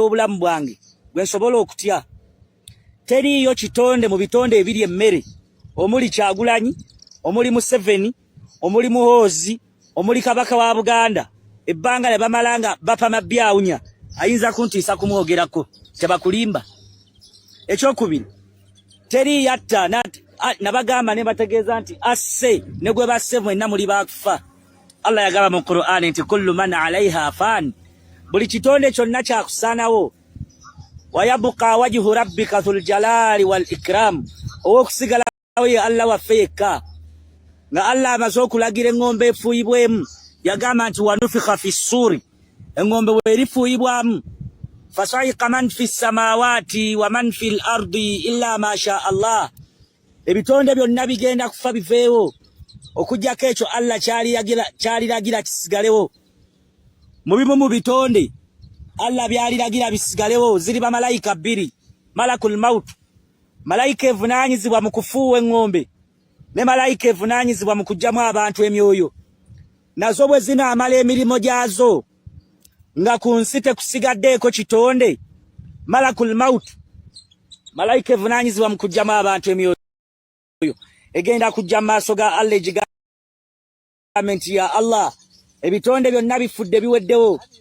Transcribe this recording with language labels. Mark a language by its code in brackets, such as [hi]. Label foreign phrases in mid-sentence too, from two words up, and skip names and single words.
[lg] obulamu bwange gwe nsobola okutya teriyo kitonde mu bitonde ebiri emmere omuli Kyagulanyi omuli Museveni omuli Muhoozi omuli Kabaka wa Buganda ebbanga ne bamalanga bapama byawunya ayinza kuntiisa kumwogerako tebakulimba ekyokubiri teri yatta nabagamba ne bategeeza nti asse ne gwe basse mwenna muli bakufa Allah yagamba mu Qur'an nti [ar] كل من عليها فان [lg] buli kitonde kyonna kyakusaanawo [ar] ويبقى وجه ربك ذو الجلال والإكرام [lg] okusigalawo ye Allah waffe yekka nga Allah amaze okulagira engombe efuuyibwemu yagamba nti [ar] ونفخ في [lg] ssuri engombe werifuuyibwamu [ar] فصعق من في السماوات ومن في الأرض إلا ما شاء الله [lg] ebitonde byonna bigenda kufa biveewo okujjako ekyo Allah kyaliragira kisigalewo mu bimu mu bitonde Allah byaliragira bisigalewo ziri bamalayika bbiri [ar] ملك الموت [lg] malayika evunaanyizibwa mu kufuuwa engombe ne malayika evunaanyizibwa mu kuggyamu abantu emyoyo nazo bwe zinaamala emirimu gyazo nga ku nsi tekusigaddeeko kitonde [ar] ملك الموت [lg] malayika evunaanyizibwa mu kuggyamu abantu emyoyo egenda kujja mu maaso ga Allah egigambe nti [ar] يا الله [lg] ebitonde byonna bifudde biweddewo